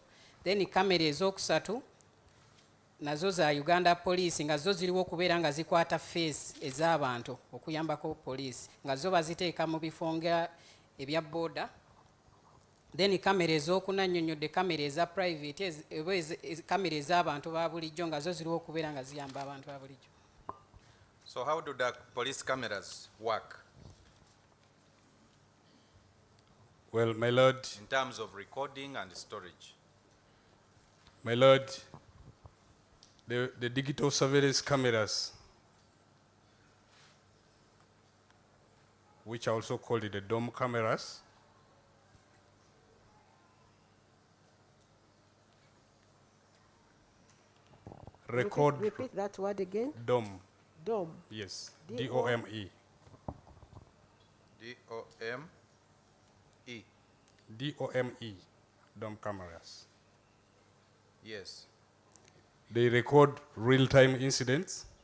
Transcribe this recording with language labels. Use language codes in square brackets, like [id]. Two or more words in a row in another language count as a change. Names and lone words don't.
[lg] Then kamera ez'okusatu nazo za Uganda poliisi nga zo ziriwo okubeera nga zikwata face ez'abantu okuyambako poliisi nga zo baziteeka mu bifo nga ebya booda. Then kamera ez'okuna nnyonnyodde kamera eza private kamera ez'abantu ba bulijjo nga zo ziriwo okubeera nga ziyamba abantu ba bulijjo. [en] So how do the police cameras work Well, my lord, in terms of recording and storage? my lord, the digital surveillance cameras, which are also called the dome cameras, record Repeat that word again. dome, Dome. yes, D-O- D-O-M-E, D-O-M-E. D-O-M-E, dome cameras. Yes. They record real-time incidents.